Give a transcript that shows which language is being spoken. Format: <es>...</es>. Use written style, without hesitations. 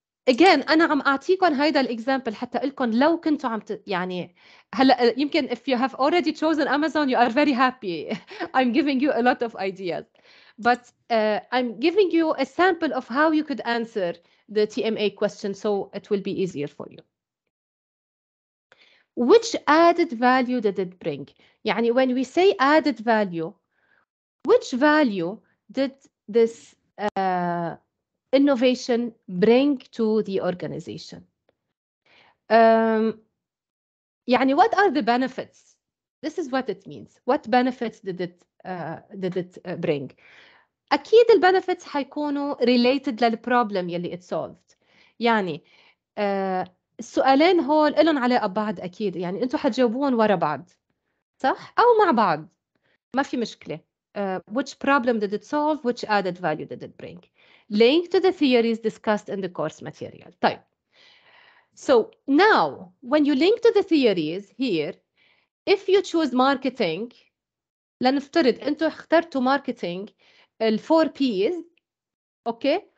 <ar>Again, أنا عم أعطيكم هيدا الإكزامبل حتى أقولكم لو كنتوا يعني هلا يمكن</ar> <en>if you have already chosen Amazon, you are very happy. I'm giving you a lot of ideas, but I'm giving you a sample of how you could answer the TMA question, so it will be easier for you. Which added value did it bring? يعني when we say added value, which value did this innovation bring to the organization? يعني what are the benefits? This is what it means. What benefits did it bring?</en> <ar>أكيد البنفيتس حيكونوا related للبروبلم يلي</ar> <en>it solved.</en> <ar>يعني السؤالين هول إلهم علاقة ببعض أكيد، يعني أنتوا حتجاوبون ورا بعض، صح؟ أو مع بعض، ما في مشكلة.</ar> <en>Which problem did it solve? Which added value did it bring? Link to the theories discussed in the course material.</en> <ar>طيب.</ar> <en>So now, when you link to the theories here, if you choose marketing,</en> <ar>لنفترض أنتوا اخترتوا</ar> <en>marketing ال 4 P's, okay?</en>